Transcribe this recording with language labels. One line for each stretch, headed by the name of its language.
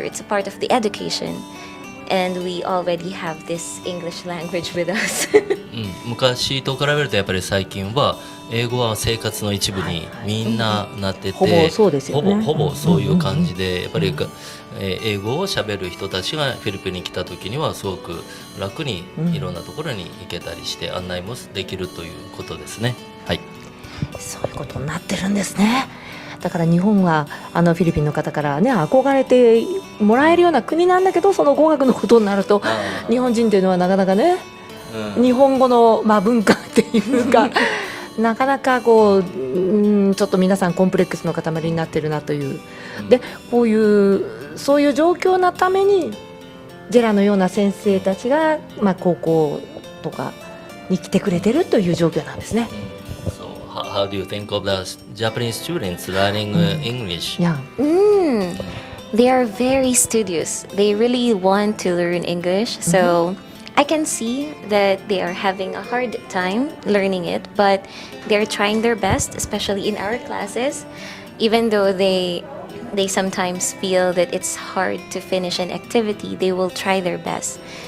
English: It's a part of the education, and we already have this English language with us.
Japanese: 昔と比べるとやっぱり最近は英語は生活の一部にみんななってて、ほぼそうですよねほぼそういう感じで、やっぱり英語を喋る人たちがフィリピンに来た時にはすごく楽にいろんなところに行けたりして案内もできるということですね。はい。そういうことになってるんですね。だから日本はフィリピンの方からね憧れてもらえるような国なんだけど、その語学のことになると日本人というのはなかなかね、日本語の文化っていうかなかなかちょっと皆さんコンプレックスの塊になってるなという、でそういう状況のためにジェラのような先生たちが、高校とかに来てくれてるという状況なんですね。
English: So how do you think of the Japanese students learning English? Yeah. They are very studious. They really want to learn English. So I can see that they are having a hard time learning it, but they're trying their best, especially in our classes, even though they sometimes feel that it's hard to finish an activity, they will try their best.